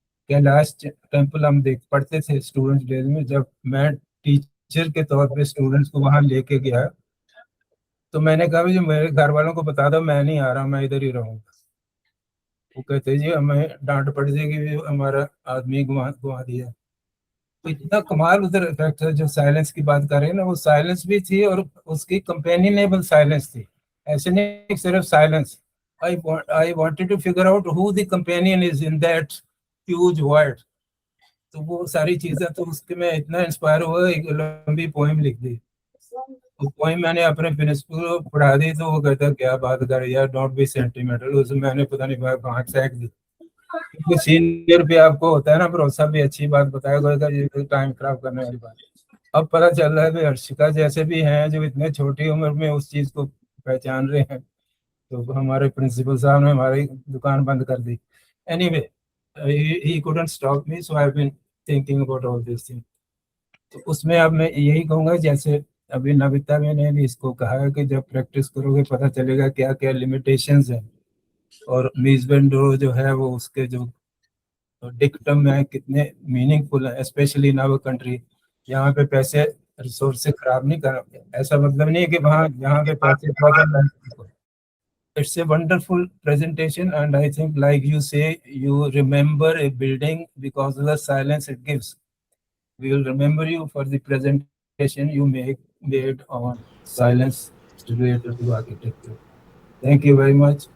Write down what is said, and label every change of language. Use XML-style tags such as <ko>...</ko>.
<hi>Kailash temple हम देख पढ़ते थे स्टूडेंट्स डेज में, जब मैं टीचर के तौर पे स्टूडेंट्स को वहां लेके गया तो मैंने कहा जो मेरे घर वालों को बता दो मैं नहीं आ रहा, मैं इधर ही रहूंगा। वो कहते जी हमें डांट पड़ जाएगी, हमारा आदमी घुमा दिया। तो इतना कमाल उधर इफेक्ट है। जो साइलेंस की बात कर रहे हैं ना, वो साइलेंस भी थी और उसकी कंपेनियनेबल साइलेंस थी, ऐसे नहीं सिर्फ silence.</hi> <en>I wanted to figure out who the companion is in that huge world.</en> <hi>तो वो सारी चीजें, तो उसके में इतना इंस्पायर हुआ, एक लंबी पोएम लिख दी। वो पोएम मैंने अपने प्रिंसिपल को पढ़ा दी तो वो कहता क्या बात कर यार,</hi> <en>Don't be sentimental.</en> <hi>उसमें मैंने पता नहीं कहाँ फेंक दी, क्योंकि सीनियर पे आपको होता है ना भरोसा, भी अच्छी बात बताएगा, ये टाइम खराब करने वाली बात। अब पता चल रहा है हर्षिका जैसे भी हैं जो इतने छोटी उम्र में उस चीज को पहचान रहे हैं, तो हमारे प्रिंसिपल साहब ने हमारी दुकान बंद कर दी।</hi> <en>Anyway he couldn't stop me, so I have been thinking about all this thing.</en> <hi>तो उसमें अब मैं यही कहूँगा, जैसे अभी नविता मैंने भी इसको कहा है कि जब प्रैक्टिस करोगे पता चलेगा क्या क्या लिमिटेशंस हैं, और मीजबेंडो जो है वो उसके जो डिक्टम है कितने मीनिंगफुल है,</hi> <en>Specially in our country.</en> <hi>यहाँ पे पैसे रिसोर्स से खराब नहीं कर, ऐसा मतलब नहीं है कि वहाँ यहाँ पे पैसे</hi> <en>it's a wonderful presentation, and I think, like you say, you remember a building because of the silence it gives. We will remember you for the presentation you made on silence related to architecture. Thank you very much.</en>